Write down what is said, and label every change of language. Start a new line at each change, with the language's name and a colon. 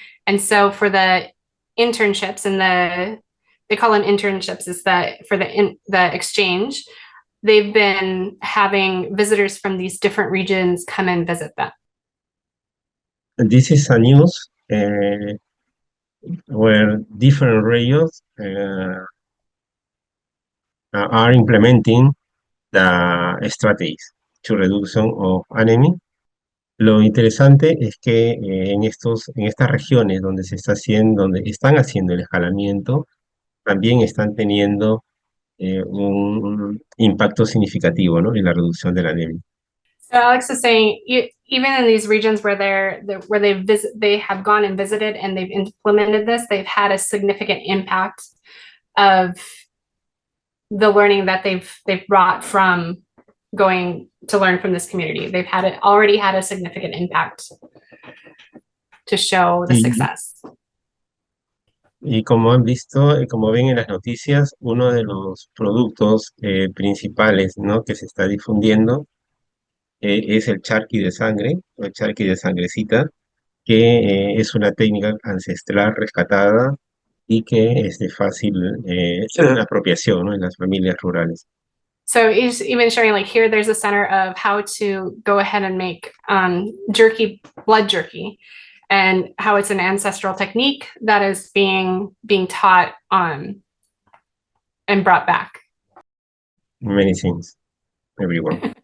English: And so for the internships they call them internships, is for the exchange, they've been having visitors from these different regions come and visit them. And this is a news where different regions are implementing the strategies to reduction of anemia.
Spanish: Lo interesante es que en estas regiones donde donde están haciendo el escalamiento, también están teniendo un impacto significativo, ¿no? En la reducción de la anemia.
English: So Alex is saying, even in these regions where they have gone and visited and they've implemented this, they've had a significant impact of the learning that they've brought from going to learn from this community. They've already had a significant impact to show the success.
Spanish: Y como han visto, como ven en las noticias, uno de los productos principales, ¿no? Que se está difundiendo es el charqui de sangre, o el charqui de sangrecita, que es una técnica ancestral rescatada y que es de fácil apropiación, ¿no? En las familias rurales.
English: So he's even showing, like, here there's a center of how to go ahead and make blood jerky, and how it's an ancestral technique that is being taught and brought back. Many things, everywhere.